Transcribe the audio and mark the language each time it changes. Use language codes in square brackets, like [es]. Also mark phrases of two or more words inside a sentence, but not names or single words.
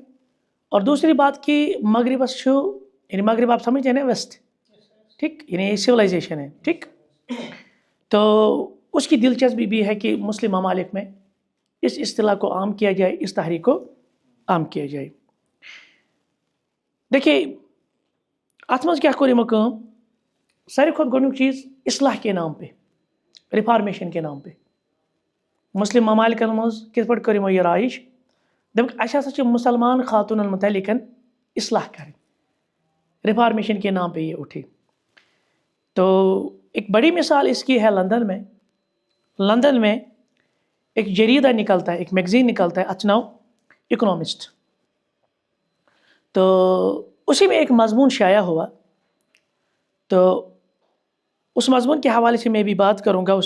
[ur] اور دوسری بات کی مغرب یعنی مغرب آپ سمجھتے ہیں نا، ویسٹ. ٹھیک، یعنی سویلائزیشن ہے. ٹھیک، تو اس کی دلچسپی بھی ہے کہ مسلم ممالک میں اس اصطلاح کو عام کیا جائے، اس تحریک کو عام کیا جائے. [ks] دیکھیے ات مز کیا کوٚر یِمو کٲم، ساروی کھۄتہٕ گۄڈنیُک چیٖز [ur] اصلاح کے نام پہ، رِفارمیشن کے نام پہ [ks] مسلم ممالکن منٛز کِتھ پٲٹھۍ کٔر یِمو یہِ رایج. دوٚپُکھ اَسہِ ہسا چھِ مُسلمان خاتوٗنن متعلق اصلاح کرٕنۍ، [ur] رِفارمیشن کے نام پہ یہ اٹھے. تو ایک بڑی مثال اس کی ہے لندن میں. لندن میں ایک جریدہ نکلتا ہے، ایک میگزین نکلتا ہے، [ks] اتھ ناؤ [ur] اکنامسٹ. تو اسی میں ایک مضمون شائع ہوا، تو اس مضمون کے حوالے سے میں بھی بات کروں گا.